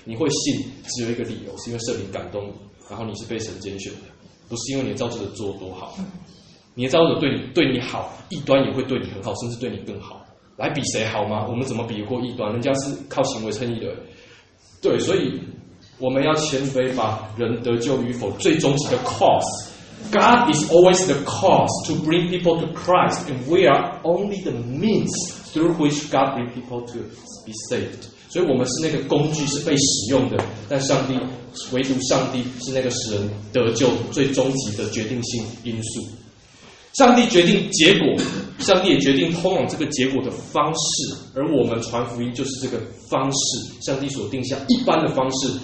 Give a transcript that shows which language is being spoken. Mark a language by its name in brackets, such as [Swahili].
[Chinese] 你会信只有一个理由，是因为圣灵感动你，然后你是被神拣选的，不是因为你的造就者做多好。你的造就者对你好，异端也会对你很好，甚至对你更好。来比谁好吗？我们怎么比过异端？人家是靠行为称义的。对，所以我们要谦卑，把人得救与否最终是 the cause。 [English] God is always the cause to bring people to Christ, and we are only the means through which God brings people to be saved. [Chinese] 所以我们是那个工具，是被使用的，但上帝，唯独上帝是那个使人得救最终极的决定性因素。上帝决定结果，上帝也决定通往这个结果的方式，而我们传福音就是这个方式，上帝所定下一般的方式。